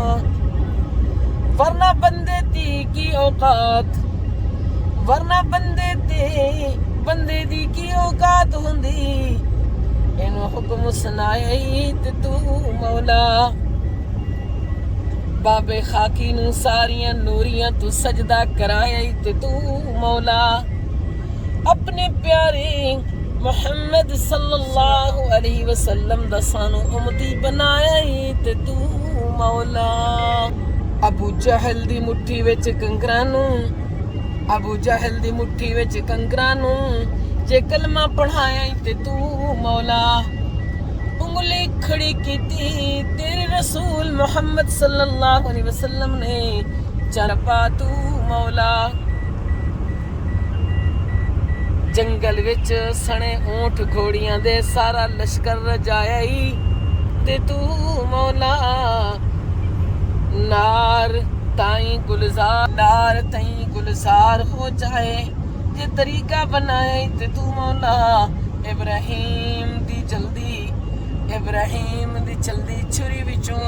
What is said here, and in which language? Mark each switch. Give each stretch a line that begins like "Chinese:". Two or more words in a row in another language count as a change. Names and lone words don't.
Punjabi: ورنہ بندے دی کی اوقات، ورنہ بندے دی کی اوقات ہندی، اینہوں حکم سنایا تے تو مولا. بابے خاکی نوں ساریاں نوریاں تو سجدہ کرایا تے تو مولا. اپنے پیارے محمد
Arabic: صلى الله عليه وسلم
Punjabi: دا سانوں امتی بنایا تے تو مولا. ابو جہل دی مٹھی وچ کنکراں نوں، ابو جہل دی مٹھی وچ کنکراں نوں جے کلمہ پڑھایا تے تو مولا. انگلی کھڑی کیتی تیرے رسول محمد
Arabic: صلى الله عليه وسلم
Punjabi: نے، چل پا تو مولا. جنگل وچ سنے اونٹ گھوڑیاں دے سارا لشکر رجایا تے تو مولا. نار تائی گلزار ہو جائے، جے طریقہ بنایا تے تو مولا ابراہیم دی چلدی چھری وچوں